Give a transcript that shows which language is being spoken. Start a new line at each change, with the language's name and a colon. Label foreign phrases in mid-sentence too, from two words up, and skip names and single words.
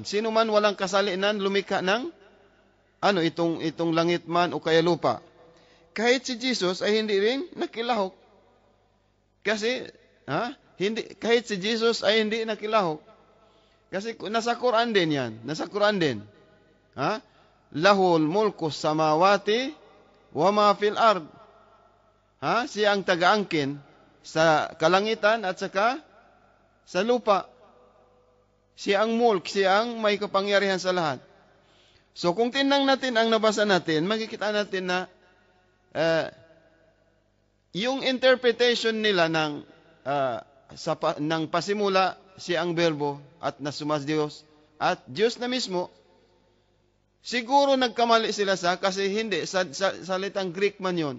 Filipino: Sino man walang kasalinan lumikha ng itong langit man o kaya lupa. Kahit si Jesus ay hindi rin nakilahok. Kasi kahit si Jesus ay hindi nakilahok. Kasi nasa Quran din yan. Nasa Quran din.
Arabic: له ملك السماوات وما في الأرض.
Filipino: Siya ang taga-angkin sa kalangitan at saka sa lupa. Siya ang mulk, siya ang may kapangyarihan sa lahat. So kung tinang natin ang nabasa natin, makikita natin na yung interpretation nila ng pasimula, siya ang berbo at nasumas Diyos at Diyos na mismo, siguro nagkamali sila kasi hindi, sa salitang Greek man yun.